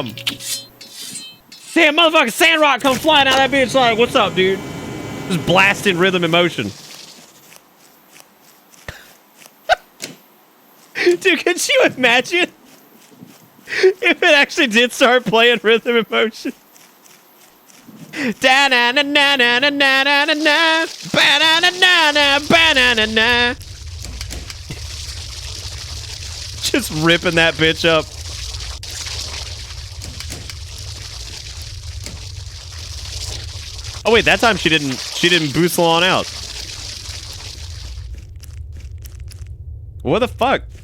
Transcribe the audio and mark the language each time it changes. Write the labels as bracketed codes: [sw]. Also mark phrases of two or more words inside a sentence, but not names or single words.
[en] Damn, motherfucking Sandrock come flying out of that bitch like, what's up, dude? Just blasting rhythm and motion. Dude, could you imagine if it actually did start playing rhythm and motion? Da na na na na na na na na na ba na na na na ba na na na. Just ripping that bitch up. Oh wait, that time she didn't boostle on out. What the fuck?